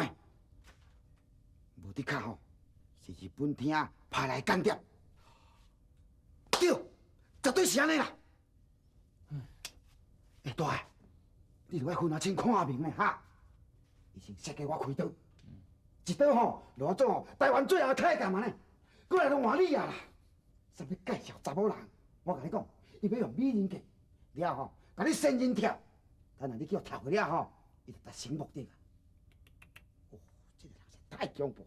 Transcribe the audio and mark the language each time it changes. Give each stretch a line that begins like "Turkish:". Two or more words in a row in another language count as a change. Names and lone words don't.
Min Nan Chinese: 无的确吼，是日本厅派来间谍。对，绝对是安尼啦。大个，你著要分啊清看明的哈。已经设计我开刀，一刀吼，落做吼台湾最后的太监安尼，过来就换你啊啦。啥要介绍查某人，我甲你讲，伊要用美人计，了吼，甲你仙人跳，等下你叫跳过了吼，伊就达成目的啦。哦，这个人是太恐怖。